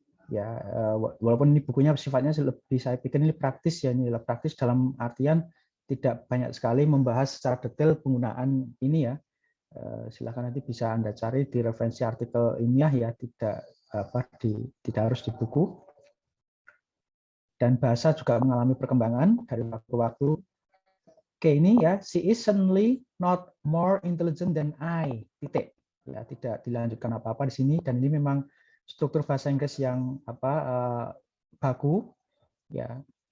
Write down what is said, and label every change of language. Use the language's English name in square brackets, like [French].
[Indonesian] Ya, walaupun ini bukunya sifatnya lebih, saya pikir ini praktis ya, ini praktis dalam artian tidak banyak sekali membahas secara detail penggunaan ini ya. Silakan nanti bisa Anda cari di referensi artikel ilmiah ya, tidak harus di buku. Dan bahasa juga mengalami perkembangan dari waktu ke waktu. Oke, ini ya, [English] she is certainly not more intelligent than I. [Indonesian] Titik. Ya, tidak dilanjutkan apa-apa di sini, dan ini memang struktur bahasa Inggris yang baku ya.